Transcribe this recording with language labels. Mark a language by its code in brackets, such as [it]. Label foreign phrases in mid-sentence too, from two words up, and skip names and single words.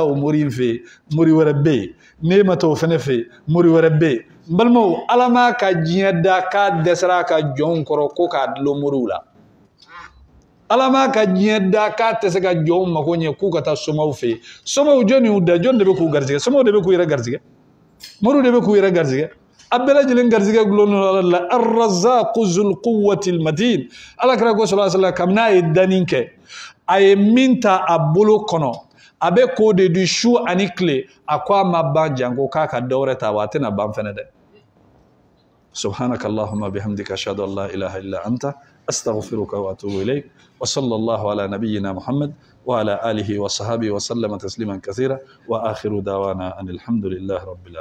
[bm] o mori in fɛ mori wɛrɛ bɛ yen n'e ma taa o fɛnɛ fɛ mori wɛrɛ bɛ yen n balimaw ala m'a ka diɲɛ da k'a dɛsɛra a ka jɔnw kɔrɔ ko k'a dulon moriw la ala m'a ka diɲɛ da k'a tɛ se ka jɔnw mago ɲɛ k'u ka taa somaw fɛ yen somaw jɔn y'u da jɔn de bɛ k'u garijɛgɛ somaw de bɛ k'u yɛrɛ garijɛgɛ moriw de bɛ k'u yɛrɛ garijɛgɛ a bɛɛ lajɛlen garijɛgɛ gulonnen don ala la [ar] الرزاق ذو القوة المتين [bm] ala kira ko [ar] صلى الله عليه [bm] wasallam kabini a ye danni kɛ a ye min ta a bolo kɔnɔ a bɛ k'o de di su ani tile a ko a ma ban janko k'a ka dɔ wɛrɛ ta wa a tɛna ban fɛnɛ dɛ [ar] سبحانك اللهم بحمدك أشهد أن لا إله إلا أنت أستغفرك وأتوب إليك وصلى الله على نبينا محمد وعلى آله وصحبه وسلم تسليما كثيرا وآخر دعوانا أن الحمد لله رب العالمين